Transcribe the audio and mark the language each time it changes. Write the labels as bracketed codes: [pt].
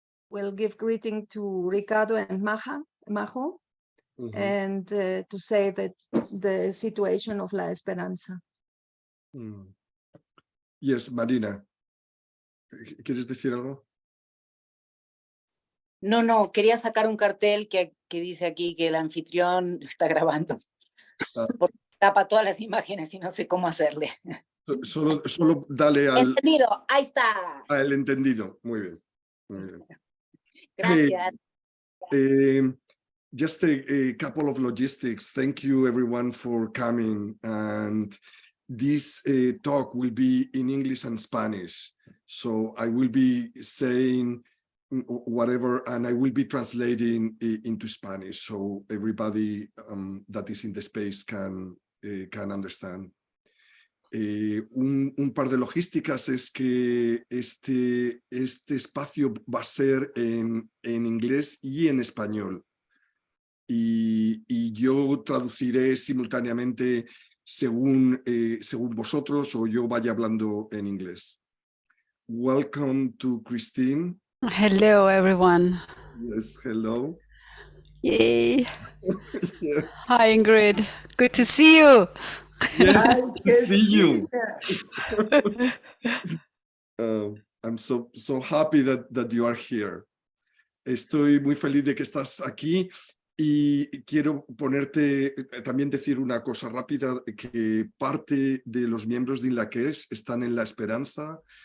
[en] will give greeting to Ricardo and Majo, and to say that the situation of La Esperanza. [es] Yes, Marina, ¿quieres decir algo? No, quería sacar un cartel que dice aquí que el anfitrión está grabando. Porque tapa todas las imágenes y no sé cómo hacerle. Solo dale al... Entendido, ahí está. Al entendido, muy bien. Muy bien. Gracias. [en] Just a couple of logistics. Thank you everyone for coming. And this talk will be in English and Spanish. So I will be saying whatever, and I will be translating into Spanish, so everybody that is in the space can understand. [es] Un par de logísticas es que este espacio va a ser en inglés y en español. Y yo traduciré simultáneamente según vosotros o yo vaya hablando en inglés. [en] Welcome to Christine. Hello, everyone. Yes, hello. Yay. Yes. Hi, Ingrid. Good to see you. Yes, good to see you. I'm so happy that you are here. [es] Estoy muy feliz de que estás aquí y quiero también decir una cosa rápida, que parte de los miembros de Inla Kesh están en La Esperanza.